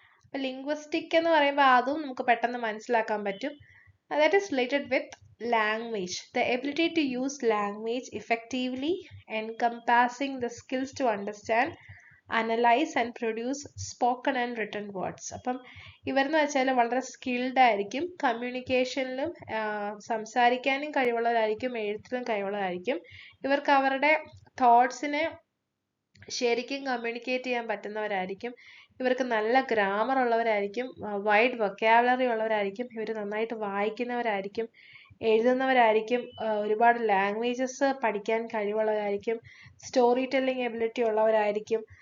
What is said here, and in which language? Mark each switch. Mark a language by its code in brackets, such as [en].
[ml] അപ്പൊ ലിംഗ്വിസ്റ്റിക് എന്ന് പറയുമ്പോൾ അതും നമുക്ക് പെട്ടെന്ന് മനസ്സിലാക്കാൻ പറ്റും. [en] That is related with language, the ability to use language effectively, encompassing the skills to understand, analyze and produce spoken and written words. [ml] അപ്പം ഇവരെന്ന് വെച്ചാൽ വളരെ സ്കിൽഡ് ആയിരിക്കും, കമ്മ്യൂണിക്കേഷനിലും സംസാരിക്കാനും കഴിവുള്ളവരായിരിക്കും, എഴുത്തിലും കഴിവുള്ളവരായിരിക്കും. ഇവർക്ക് അവരുടെ തോട്ട്സിനെ ശരിക്കും കമ്മ്യൂണിക്കേറ്റ് ചെയ്യാൻ പറ്റുന്നവരായിരിക്കും. ഇവർക്ക് നല്ല ഗ്രാമർ ഉള്ളവരായിരിക്കും, വൈഡ് വൊക്കാബുലറി ഉള്ളവരായിരിക്കും, ഇവർ നന്നായിട്ട് വായിക്കുന്നവരായിരിക്കും, എഴുതുന്നവരായിരിക്കും, ഒരുപാട് ലാംഗ്വേജസ് പഠിക്കാൻ കഴിവുള്ളവരായിരിക്കും, സ്റ്റോറി ടെല്ലിംഗ് എബിലിറ്റി ഉള്ളവരായിരിക്കും.